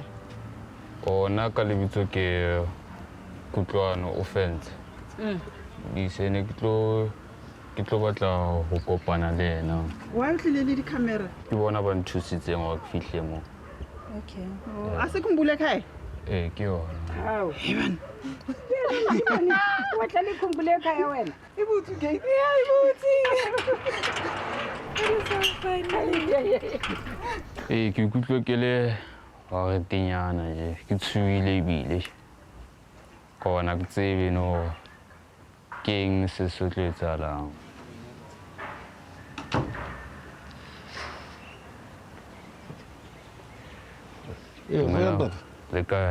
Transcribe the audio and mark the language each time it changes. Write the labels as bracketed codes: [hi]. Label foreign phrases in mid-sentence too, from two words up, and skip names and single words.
[st] Ona ka lebitso ke Kutlwano offense. Di sene ke tlo batla ho kopana le ena. Wa utlile le di-camera? [tn] Ke bona ba nthusitseng gore ke fihle mo. [st] Okay. A se Khumbul'ekhaya? Ke yona. Hawu. Wa tla le Khumbul'ekhaya wena? E botse ke. Ya e botse. Ke ikutlwa ke le wa re tinyana je ke tshuile ebile ka bona ke tsebe no keng se se tlo etsahalang le kae